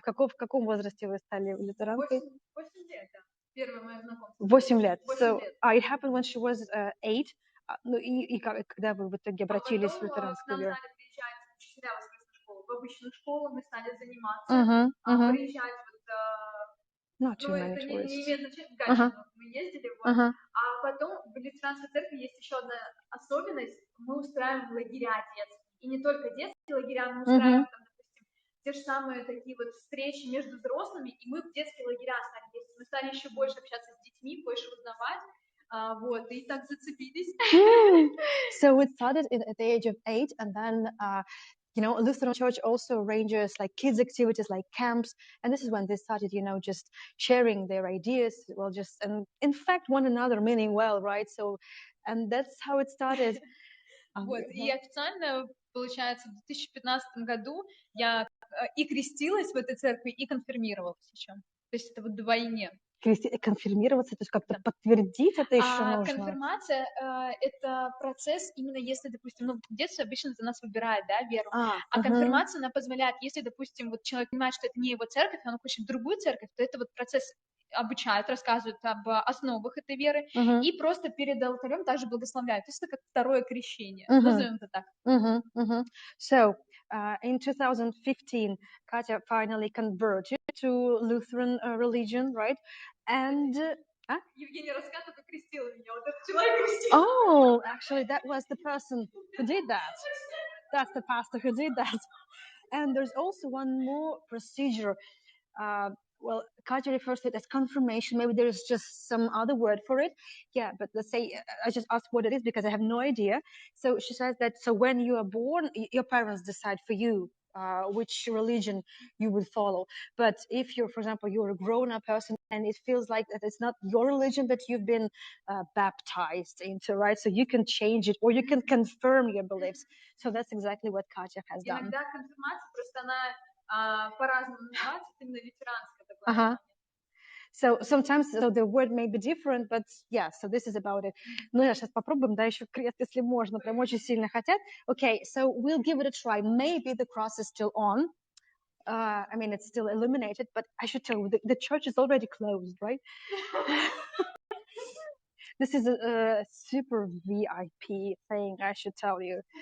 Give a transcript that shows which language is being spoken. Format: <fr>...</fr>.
<ru>В каком возрасте вы стали лютеранкой? 8 лет, да. Первое мое знакомство. 8 лет.</ru> <en>So it happened when she was 8.</en> <ru>Ну и когда вы в итоге обратились в лютеранскую веру? К нам стали приезжать учителя воскресной школы. В обычную школу мы стали заниматься. Приезжать вот... Ну, это не имеет значения, в Гатчину мы ездили. Вот. А потом в лютеранской церкви есть еще одна особенность. Мы устраиваем лагеря детские. И не только детские лагеря, мы устраиваем там, допустим, те же самые такие вот встречи между взрослыми, и мы в детские лагеря стали ездить. Мы стали еще больше общаться с детьми, больше узнавать. Вот, и так зацепились.</ru> <en>So it started at the age of 8, and then Lutheran Church also arranges like kids activities, like camps, and this is when they started, just sharing their ideas, and in fact one another, meaning well, right? So, and that's how it started.</en> <ru>Вот, и официально, получается, в 2015 году я и крестилась в этой церкви, и конфирмировалась еще. То есть это вот вдвойне. Конфирмироваться, то есть как-то подтвердить это еще нужно. Конфирмация это процесс, именно если, допустим, в детстве обычно за нас выбирают, да, веру. Конфирмация, она позволяет, если, допустим, вот человек понимает, что это не его церковь, он хочет в другую церковь, то это вот процесс обучают, рассказывают об основах этой веры, и просто перед алтарем также благословляют. То есть это как второе крещение. Назовем это так.</ru> <en>So, in 2015, Katya finally converted to Lutheran religion, right? And</en> <ru>Евгения рассказывает, как крестила меня. Вот этот человек крестил.</ru> <en>Oh, actually, that was the person who did that. That's the pastor who did that. And there's also one more procedure. Well, Katya refers to it as confirmation. Maybe there's just some other word for it. Yeah, but let's say I just asked what it is because I have no idea. So she says that so when you are born, your parents decide for you which religion you will follow. But if you're, for example, you're a grown-up person and it feels like that it's not your religion, but you've been baptized into, right? So you can change it or you can confirm your beliefs. So that's exactly what Katya has done.</en> <ru>Иногда конфирмация просто она по-разному называется, именно ветеранское такое.</ru> <en>So sometimes the word may be different, but yeah, so this is about it.</en> <ru>Ну, я сейчас попробуем, да, еще крест, если можно, прям очень сильно хотят.</ru> <en>Okay, so we'll give it a try. Maybe the cross is still on. I mean, it's still illuminated, but I should tell you, the church is already closed, right? This is a super VIP thing, I should tell you.</en>